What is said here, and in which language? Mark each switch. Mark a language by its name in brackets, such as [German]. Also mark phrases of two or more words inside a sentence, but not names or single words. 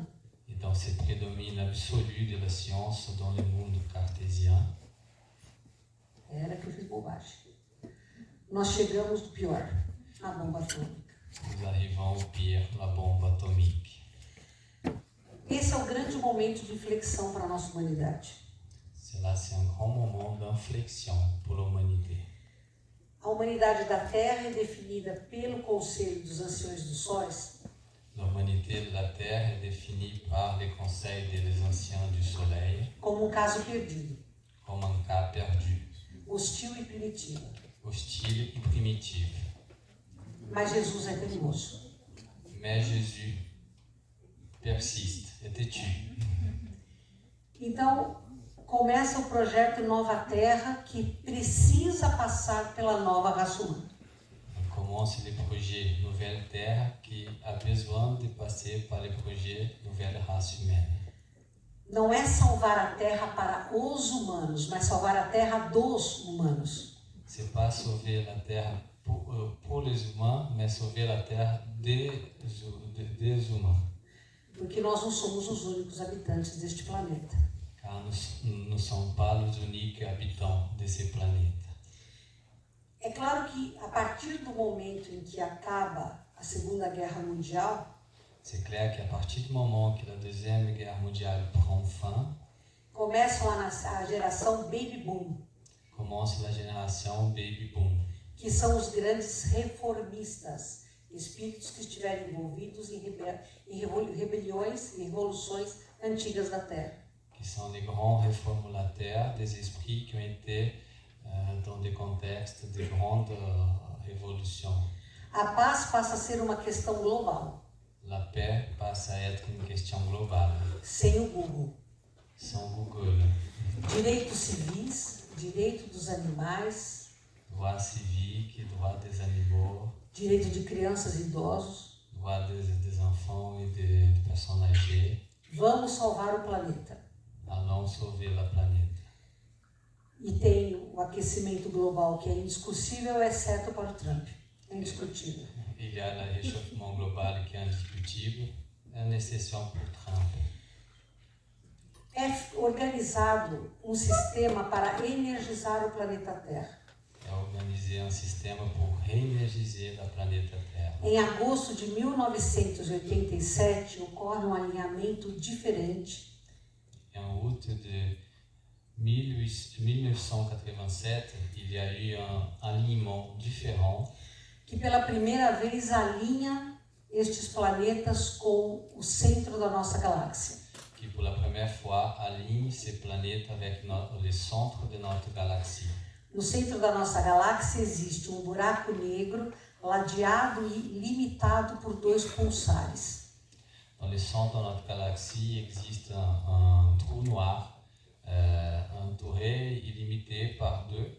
[French] Et dans ce prédomine absolu de la science dans le monde cartésien, [Portuguese] era que eu fiz bobagem. Nós chegamos do pior, a bomba atômica. [French] nous arrivons au pire, la bombe atomique. [Portuguese] Esse é o grande momento de inflexão para a nossa humanidade. [French] Cela, c'est un grand moment d'inflexion pour l'humanité. [Portuguese] A humanidade da Terra é definida pelo Conselho dos Anciões dos Sóis. [French] L'humanité de la Terre est définie par les conseils des anciens du Soleil [Portuguese] Como um caso perdido, [French] comme un cas perdu, [Portuguese] hostil e primitivo. [French] hostile et primitif. [Portuguese] Mas Jesus é teimoso. [French] Mais Jésus persiste, est têtu. [Portuguese] Então, começa o projeto Nova Terra, que precisa passar pela nova raça humana. [French] On commence le projet Nouvelle Terre qui a besoin de passer par le projet Nouvelle Race Humaine. [Portuguese] Não é salvar a Terra para os humanos, mas salvar a Terra dos humanos. [French] C'est pas sauver la Terre pour les humains, mais sauver la Terre des humains. [Portuguese] Porque nós não somos os únicos habitantes deste planeta. [French] Car nous ne sommes pas les uniques habitants de ce planète. [Portuguese] É claro que a partir do momento em que acaba a Segunda Guerra Mundial, [French] C'est clair qu'à partir du moment que la Deuxième Guerre mondiale prend fin, [Portuguese] começam a nascer a geração [English] Baby Boom, [French] commence la génération [English] Baby Boom, [Portuguese] que são os grandes reformistas, espíritos que estiverem envolvidos em rebeliões e revoluções antigas da Terra. [French] qui sont les grands réformateurs des esprits qui ont été dans des contextes de grandes révolutions. [Portuguese] A paz passa a ser uma questão global, [French] La paix passe à être une question globale, [Portuguese] sem o Google. [French] sans Google. [Portuguese] Direitos civis, direito dos animais, [French] Droit civique, droit des animaux, [Portuguese] direito de crianças e idosos. [French] droit des enfants et des personnes âgées. [Portuguese] Vamos salvar o planeta. [French] Allons sauver la planète. [Portuguese] E tem o aquecimento global que é indiscutível, exceto para o Trump. É indiscutível. [French] Il y a le réchauffement global qui est indiscutible, une exception pour Trump. [Portuguese] É organizado um sistema para energizar o planeta Terra. [French] É organiser un système pour réénergiser la planète Terre. [Portuguese] Em agosto de 1987, ocorre um alinhamento diferente [French] En août de 1987, il y a eu un alignement différent [Portuguese] que pela primeira vez alinha estes planetas com o centro da nossa galáxia. [French] qui pour la première fois aligne ces planètes avec le centre de notre galaxie. [Portuguese] No centro da nossa galáxia existe um buraco negro ladeado e limitado por 2 pulsares. [French] Dans le centre de notre galaxie existe un trou noir entouré et limité par 2